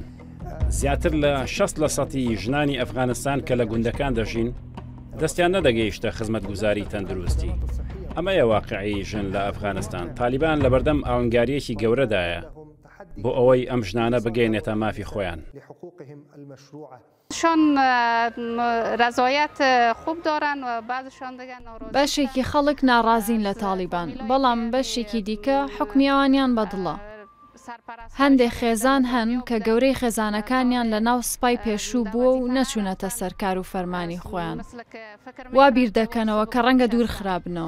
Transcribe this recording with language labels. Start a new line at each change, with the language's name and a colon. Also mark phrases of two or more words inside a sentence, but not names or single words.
Central Kurdish: زیاتر لە 60% ژنانی ئەفغانستان کە لە گوندەکان دەژین دەستیان نەدەگەیشتە خزمەتگوزاری تەندروستی. ئەمەیە واقعی ژن لە ئەفغانستان. تالیبان لە بەردەم ئاڵنگاریەکی گەورەدایە بۆ ئەوەی ئەم ژنانە بگەینێتە مافی خۆیان.
Persian: شان رضایت خوب دارن و بعضشان دیگه ناراضی.
Central Kurdish: بەشێکی خەڵک ناڕازین لە تالیبان، بەڵام بەشێکی دیکە حکمی ئەوانیان بەدڵە. هەندێک خێزان هەن کە گەورەی خێزانەکانیان لە ناو سپای پێشوو بووە و نەچوونەتە سەرکار و فەرمانی خۆیان. وا بیر دەکەنەوە کە ڕەنگە دوور خراپنەوە.